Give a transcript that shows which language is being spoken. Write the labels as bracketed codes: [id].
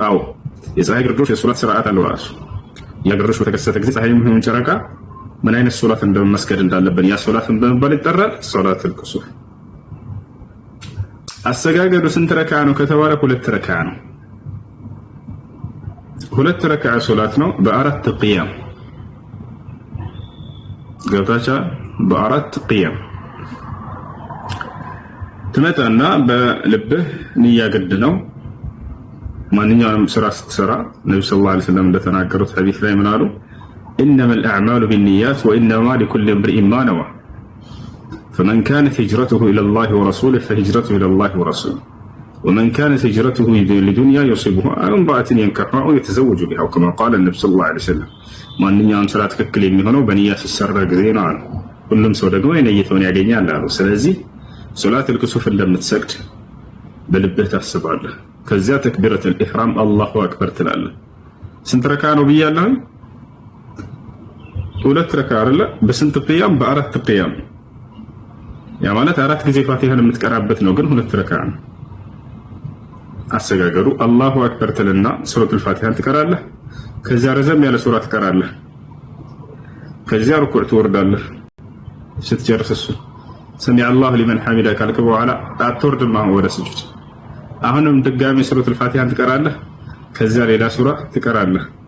[am] አዎ የፀሐይ ግርዶሽ የሶላት ስርዓት አለው ራሱ። ያ ግርዶሽ በተከሰተ ጊዜ ፀሐይ ምን ጨረቃ ምን አይነት ሶላት እንደመስገድ እንዳለብን ያ ሶላትን በመባል ይጠራል፣ ሶላት الكسوف። አሰጋገዱ ስንት ረካ ነው ከተባለ ሁለት ረካ ነው። ሁለት ረካ ሶላት ነው በአራት ቂያም ገብታቻ በአራት ቂያም ትመጣና በልብህ ንያ ግድ ነው። ማንኛውንም ስራ ስትሰራ ነብዩ ሰለላሁ ዐለይሂ ወሰለም እንደተናገሩት ሐዲስ ላይ ምን አሉ? [ar] ኢነማ الأعمال بالنيات وإنما لكل امرئ ما نوى فمن كانت هجرته إلى الله ورسوله فهجرته إلى الله ورسوله ومن كانت هجرته لدنيا يصيبها أو امرأة ينكحها أو يتزوج بها كما قال النبي صلى الله عليه وسلم [am] ማንኛውም ስራ ትክክል የሚሆነው በንያ ሲሰራ ጊዜ ነው አሉ። ሁሉም ሰው ደግሞ የነየተውን ያገኛል አሉ። ስለዚህ ሶላት الكسوف እንደምትሰግድ በልብህ ታስባለህ። ከዚያ ተክቢረቱል ኢህራም አላሁ አክበር ትላለህ። ስንት ረካ ነው ብያለሁ? ሁለት ረካ አይደለ? በስንት ቂያም? በአራት ቂያም። ያ ማለት አራት ጊዜ ፋቲሃን የምትቀራበት ነው፣ ግን ሁለት ረካ ነው። አሰጋገዱ አላሁ አክበር ትልና ሱረቱል ፋቲሃን ትቀራለህ። ከዚያ ረዘም ያለ ሱራ ትቀራለህ። ከዚያ ሩኩዕ ትወርዳለህ። ስትጨርስ እሱ ሰሚዐ አላሁ ሊመን ሐሚዳ ካልክ በኋላ አትወርድም ወደ ስጁድ። አሁንም ድጋሚ ሱረቱል ፋቲሃን ትቀራለህ። ከዚያ ሌላ ሱራ ትቀራለህ።